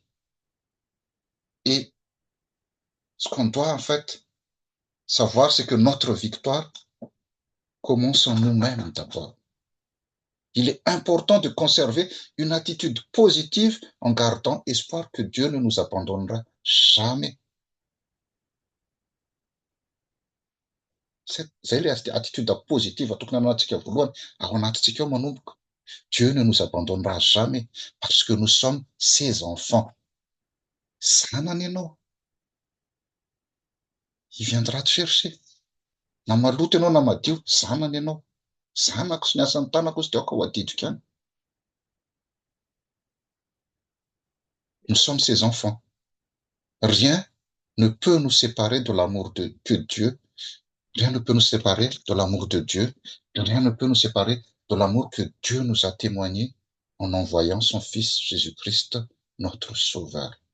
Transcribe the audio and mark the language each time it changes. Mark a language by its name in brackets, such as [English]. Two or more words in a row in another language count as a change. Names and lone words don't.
[French] Et ce qu'on doit en fait savoir, c'est que notre victoire commence en nous-mêmes d'abord. Il est important de conserver une attitude positive en gardant espoir que Dieu ne nous abandonnera jamais. [Malagasy] Zay ilay [French] attitude positive [Malagasy] atokana anatsika voalohany ao anatintsika ao manomboka. [French] Dieu ne nous abandonnera jamais parce que nous sommes ses enfants. [Malagasy] Zanany ianao. [French] Il viendra te chercher. [Malagasy] Na maloto ianao na madio, zanany ianao. Zanako sy ny asan'ny tanako sy dia aoka ho adidiko ihany. [French] Nous sommes ses enfants. Rien ne peut nous séparer de l'amour de Dieu. Rien ne peut nous séparer de l'amour de Dieu. Rien ne peut nous séparer de l'amour que Dieu nous a témoigné en envoyant son Fils Jésus-Christ, notre Sauveur.